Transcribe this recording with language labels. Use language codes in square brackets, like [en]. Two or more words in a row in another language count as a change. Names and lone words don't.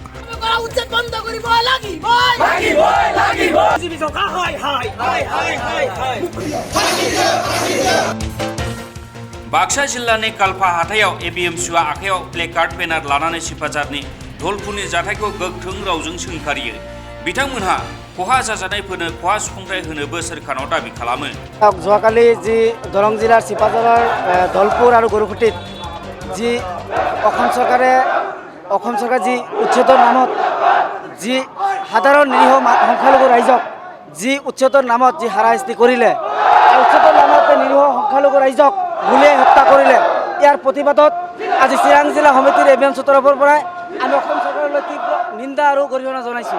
[brx] बाक्सा जिल्लानि कालपा हाथायाव एबिएमसुआ आखायाव प्लेकार्ड बेनार लानानै सिपाझारनि धलपुरनि जाथायखौ गोख्रों रावजों सोंखारियो। बिथांमोनहा खहा जाजानायफोरनो खहा सुफुंथाय होनोबो सोरखारनाव दाबि खालामो। [as] যোৱাকালি যি দৰং জিলাৰ চিপাঝাৰৰ ধলপুৰ আৰু গৰুখুটিত যি অসম চৰকাৰে যি উচ্ছেদৰ নামত যি সাধাৰণ নিৰীহ সংখ্যালঘু ৰাইজক যি উচ্ছেদৰ নামত যি হাৰাশাস্তি কৰিলে, উচ্ছেদৰ নামত নিৰীহ সংখ্যালঘু ৰাইজক গুলীয়াই হত্যা কৰিলে, ইয়াৰ প্ৰতিবাদত আজি চিৰাং জিলা সমিতিৰ এবিএমচিৰ তৰফৰ পৰাই আমি অসম চৰকাৰলৈ তীব্ৰ নিন্দা আৰু গৰিহণা জনাইছোঁ।